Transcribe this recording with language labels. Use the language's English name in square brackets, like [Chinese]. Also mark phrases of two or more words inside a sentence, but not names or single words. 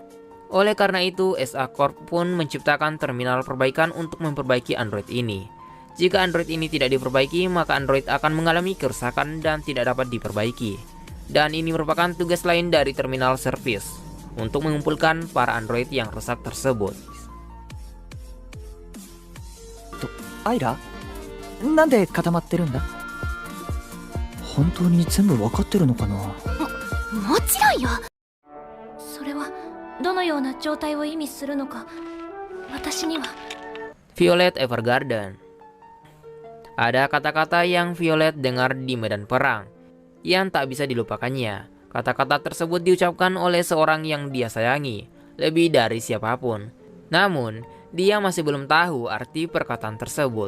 [Indonesian] Oleh karena itu, SA Corp pun menciptakan terminal perbaikan untuk memperbaiki android ini. Jika android ini tidak diperbaiki, maka android akan mengalami kerusakan dan tidak dapat diperbaiki. Dan ini merupakan tugas lain dari [English] terminal service [Indonesian] untuk mengumpulkan para android yang rusak tersebut. [Japanese] アイラ、なんで固まってるんだ？本当に全部わかってるのかな？もちろんよ。それはどのような状態を意味するのか、私には。 [Indonesian] Violet Evergarden. Ada kata-kata yang Violet dengar di medan perang yang tak bisa dilupakannya. Kata-kata tersebut diucapkan oleh seorang yang dia sayangi lebih dari siapapun. Namun, dia masih belum tahu arti perkataan tersebut.